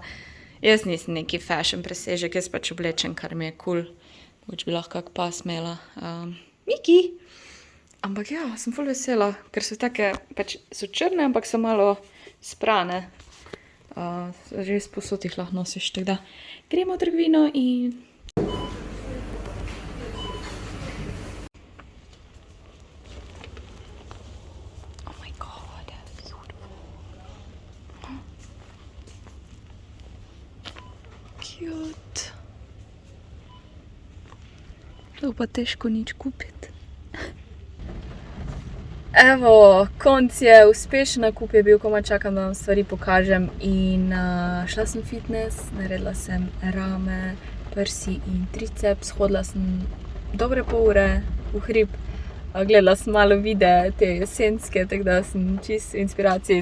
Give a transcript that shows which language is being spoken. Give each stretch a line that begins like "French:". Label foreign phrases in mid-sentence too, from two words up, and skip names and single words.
Slovenian: Jaz nisem neki fashion presežek, jaz pač oblečem, kar mi je cool. Mogoče bi lahko kak pas imela. Miki! Ampak ja, sem ful vesela, ker so take, pač so črne, ampak so malo sprane. Že sposod jih lahko nosiš, tako da gremo v trgovino in...
English: Oh my god, beautiful. Cute.
Slovenian: To pa težko nič kupiti. Evo, konc je, uspešen nakup je bil, komaj čakam, da vam stvari pokažem in šla sem v fitness, naredila sem rame, prsi in triceps, hodila sem dobre pol ure v hrib, gledala sem malo videe, te jesenske, tako da sem čisto v inspiraciji.